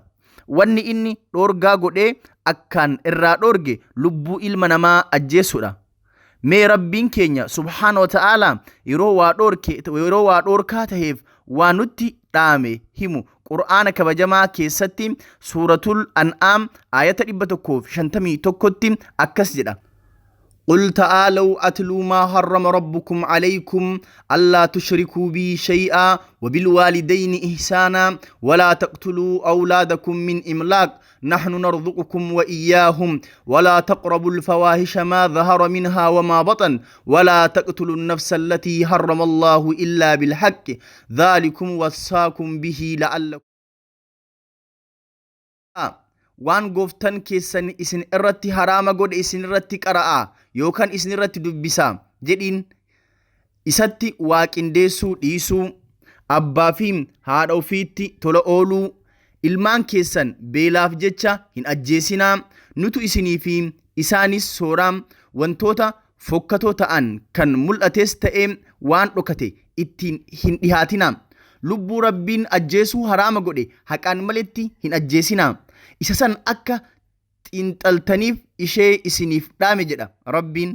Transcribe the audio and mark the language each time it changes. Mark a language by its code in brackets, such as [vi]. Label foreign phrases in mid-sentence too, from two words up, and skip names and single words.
[om] Wanni inni dhoorgaa godhee akkaan irraa dhoorge lubbuu ilma namaa ajjeessuudha. Mee rabbiin keenya [ar] سبحانه وتعالى [om] yeroo waa dhoorkaa taheef waa nutti dhaame himu Qur'aana kabajamaa keessatti suuratul An'aam ayata 151tti akkas jedha: [ar] قل تعالوا أتلوا ما حرم ربكم عليكم ألا تشركوا بي شيئا وبالوالدين إحسانا ولا تقتلوا أولادكم من إملاق نحن نرزقكم وإياهم ولا تقربوا الفواحش ما ظهر منها وما بطن ولا تقتلوا النفس التي حرم الله إلا بالحق ذلكم وصاكم به لعلكم. [om] waan gooftan keessan isin irratti haraama godhe isin irratti qara'a yookaan isin irratti dubbisa jedhiin isatti waa qindeessuu dhiisuu, abbaa fi haadha ofiitti tola ooluu, ilmaan keessan beelaaf jecha hin ajjeesinaa, nutu isinii fi isaanis sooraa, wantoota fokkatoo ta'an kan mul'ates ta'ee waan dhokate ittiin hin dhihaatinaa, lubbuu rabbiin ajjeesuu haraama godhe haqaan maletti hin ajjeesinaa, isa san akka xiinxaltaniif ishee isiniif dhaame jedha rabbiin.